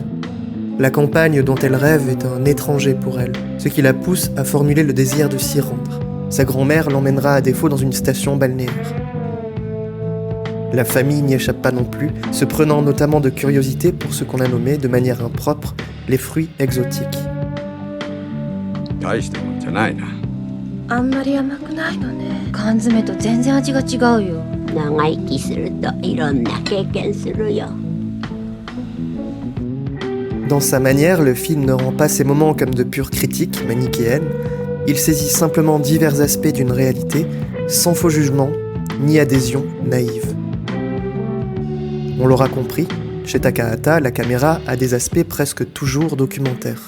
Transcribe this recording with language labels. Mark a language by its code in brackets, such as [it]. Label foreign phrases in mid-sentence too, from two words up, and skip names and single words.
[fr] La campagne dont elle rêve est un étranger pour elle, ce qui la pousse à formuler le désir de s'y rendre. Sa grand-mère l'emmènera à défaut dans une station balnéaire. La famille n'y échappe pas non plus, se prenant notamment de curiosité pour ce qu'on a nommé de manière impropre les fruits exotiques. [ja] 大したもんじゃないな。あんまり甘くないのね。缶詰と全然味が違うよ。長生きするといろんな経験するよ。 [fr] Dans sa manière, le film ne rend pas ses moments comme de pure critique manichéenne. Il saisit simplement divers aspects d'une réalité, sans faux jugement, ni adhésion naïve. On l'aura compris, chez Takahata, la caméra a des aspects presque toujours documentaires.